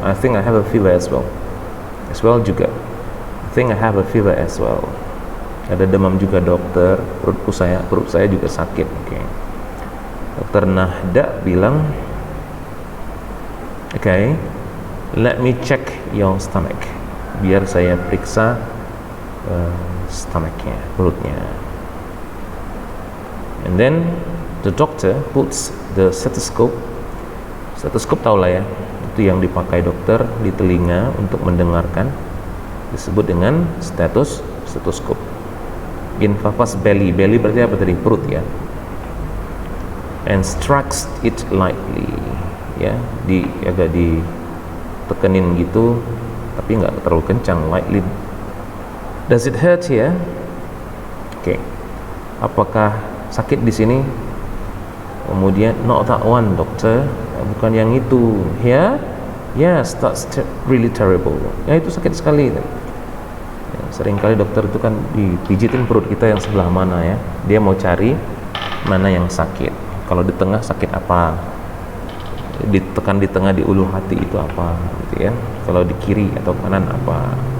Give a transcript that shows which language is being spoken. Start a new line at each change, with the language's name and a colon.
English: I think I have a fever as well juga. I think I have a fever as well.
Indonesian: Ada demam juga dokter, perut saya juga sakit. Okay. Dokter Nahda bilang, okay,
English: let me check your stomach,
Indonesian: biar saya periksa stomachnya, perutnya.
English: And then the doctor puts the stethoscope
Indonesian: tahu lah ya, itu yang dipakai dokter di telinga untuk mendengarkan, disebut dengan stethoscope.
English: In Papa's belly
Indonesian: berarti apa tadi? Perut ya.
English: And strikes it lightly
Indonesian: ya, agak ditekenin gitu, tapi nggak terlalu kencang, lightly.
English: Does it hurt here?
Indonesian: Oke. Apakah sakit di sini? Kemudian
English: not that one doctor,
Indonesian: bukan yang itu.
English: Here? Yes, that's really terrible.
Indonesian: Ya itu sakit sekali. Ya, seringkali dokter itu kan dipijitin perut kita yang sebelah mana ya. Dia mau cari mana yang sakit. Kalau di tengah sakit apa? Ditekan di tengah, di ulu hati itu apa gitu ya. Kalau di kiri atau kanan apa?